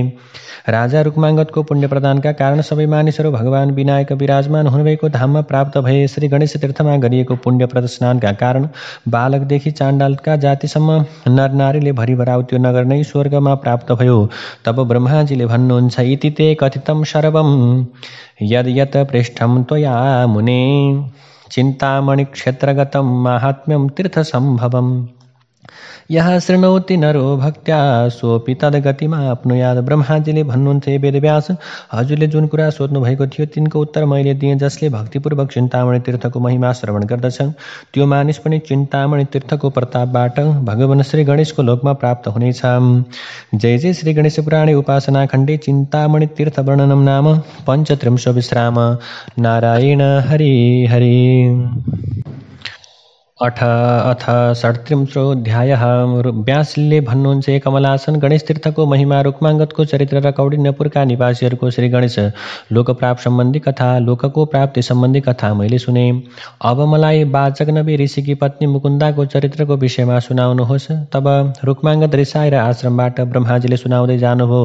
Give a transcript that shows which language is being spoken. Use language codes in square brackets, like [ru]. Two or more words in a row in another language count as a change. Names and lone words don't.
[ne] राजा रुक्माङ्गदको पुण्य प्रदानका कारण सबै मानिसहरू भगवान विनायक विराजमान हुनुभएको धाममा प्राप्त भए। श्री गणेश तीर्थमा गरिएको पुण्यप्रद स्नानका कारण बालकदेखि चाण्डालका जातिसम्म नरनारीले भरिभराउ त्यो नगर नै स्वर्गमा प्राप्त भयो। तब ब्रह्माजीले भन्नुहुन्छ, [sa] इति ते कथितं सर्वं यद् यत् पृष्ठं त्वया मुने चिन्तामणि क्षेत्रगतं माहात्म्यं तीर्थसम्भवम् यहाँ शृणोति नरो भक्त्या सोऽपि तद्गतिमाप्नुयात्। [ne] ब्रह्माजीले भन्नुहुन्छ, वेदव्यास, हजुरले जुन कुरा सोध्नु भएको थियो तिनको उत्तर मैले दिएँ। जसले भक्तिपूर्वक चिन्तामणि तीर्थको महिमा श्रवण गर्दछ त्यो मानिस पनि चिन्तामणि तीर्थको प्रतापबाट भगवान श्री गणेशको लोकमा प्राप्त हुनेछ। [sa] जय जय श्री गणेश पुराणे उपासना खण्डे चिन्तामणि तीर्थ वर्णनम नाम पञ्चत्रिंशो विश्राम। [ne] नारायण हरि हरि। अथ 37 व्यासले भन्नुहुन्छ कमलासन गणेश तीर्थको महिमा रुक्माङ्गदको चरित्र र कौडिन्यपुरका निवासीहरूको श्री गणेश लोकप्राप्त सम्बन्धी कथा लोकको प्राप्ति सम्बन्धी कथा मैले सुने। अब मलाई वाचक नबी ऋषिकी पत्नी मुकुन्दाको चरित्रको विषयमा सुनाउनुहोस्। तब रुक्माङ्गद रिसाएर आश्रमबाट ब्रह्माजीले सुनाउँदै जानुभयो।